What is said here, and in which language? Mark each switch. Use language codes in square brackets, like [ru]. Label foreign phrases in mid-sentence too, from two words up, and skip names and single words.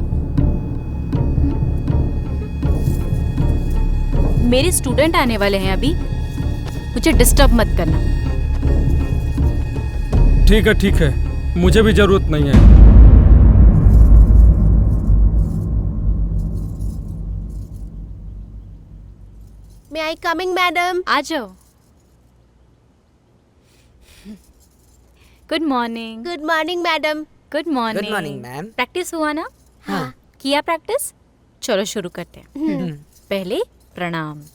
[hi] मेरे स्टूडेंट आने वाले हैं अभी, मुझे डिस्टर्ब मत करना। ठीक है, मुझे भी जरूरत नहीं है। [en] May I coming, madam? [hi] आ जाओ। [en] good morning. Good morning, madam. good morning. Good morning, ma'am. [hi] प्रैक्टिस हुआ ना? हाँ। किया प्रैक्टिस? चलो शुरू करते हैं। पहले प्रणाम।